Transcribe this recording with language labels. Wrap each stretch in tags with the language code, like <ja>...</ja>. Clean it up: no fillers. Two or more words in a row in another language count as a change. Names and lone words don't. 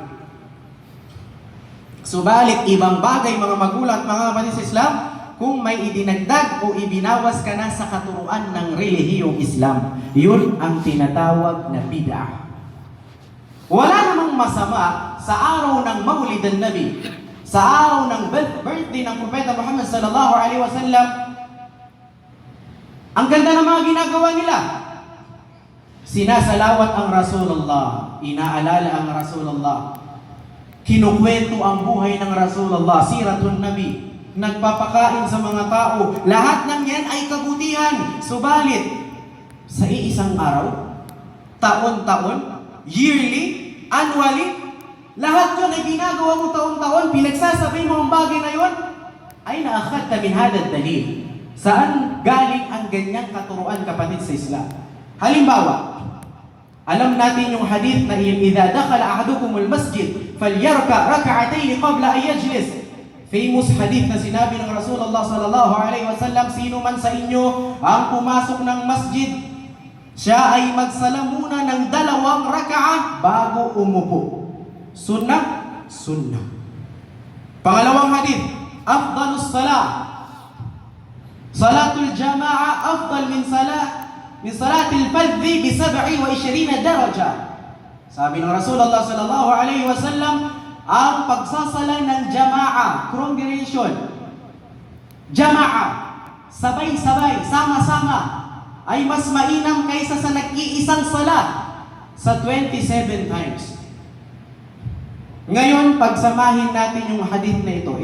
<tl>Subalit, ibang bagay, mga magulang at mga kapatid sa Islam, kung may idinagdag o ibinawas ka na sa katuruan ng relihiyong Islam, yun ang tinatawag na bid'a. Wala namang masama sa araw ng</tl> <ar>مولد النبي,</ar> <tl>sa araw ng birthday ng Propeta Muhammad</tl> <ar>صلى الله عليه وسلم.</ar> <tl>Ang ganda ng mga ginagawa nila. Sinasalawat ang Rasulullah, inaalala ang Rasulullah, kinukwento ang buhay ng Rasulullah,</tl> <ar>سيرة النبي,</ar> <tl>nagpapakain sa mga tao. Lahat ng yan ay kabutihan. Subalit, sa iisang araw, taon-taon,</tl> <en>yearly, annually,</en> <tl>lahat yun ay ginagawa mo taon-taon, pinagsasabay mo ang bagay na yun, ay naakhadta min hadad dalil. Saan galing ang ganyang katuruan, kapatid sa Islam? Halimbawa, alam natin yung hadith na</tl> <ar>إذا دخل أحدكم المسجد فليركع ركعتين قبل أن يجلس.</ar> <tl>Famous hadith na sinabi ng Rasulullah</tl> <ar>صلى الله عليه وسلم,</ar> <tl>sino man sa inyo ang pumasok ng masjid, siya ay magsala muna ng 2 raka'ah bago umupo. Sunnah, sunnah. Pangalawang hadith,</tl> <ar>أفضل الصلاة صلاة الجماعة أفضل من صلاة الفرد ب27 درجة.</ar> <tl>Sabi ng Rasulullah</tl> <ar>صلى الله عليه وسلم,</ar> <tl>ang pagsasala ng jama'a, congregation, jama'a, sabay-sabay, sama-sama, ay mas mainam kaysa sa nag-iisang salat sa 27 times. Ngayon, pagsamahin natin yung hadith na ito.</tl>